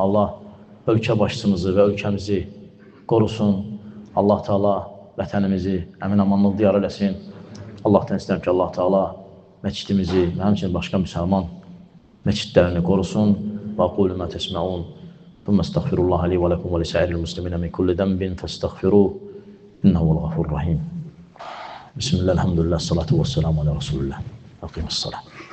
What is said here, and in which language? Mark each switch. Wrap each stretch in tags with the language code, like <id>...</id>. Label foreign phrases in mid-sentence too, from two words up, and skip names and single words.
<az>Allah ölkə başçımızı və ölkəmizi qorusun.</az> <ar>الله تعالى</ar> <az>vətənimizi əmin-amanlıq diyar eləsin. Allah'tan istəyirəm ki,</az> <ar>الله تعالى</ar> <az>məscidimizi və həmçinin başqa müsəlman məscidlərini qorusun.</az> <ar>وأقول ما تسمعون. ثم أستغفر الله لي ولكم ولسائر المسلمين من كل ذنب فاستغفروه. إنه هو الغفور الرحيم. بسم الله، الحمد لله، والصلاة والسلام على رسول الله. أقيموا الصلاة.</ar>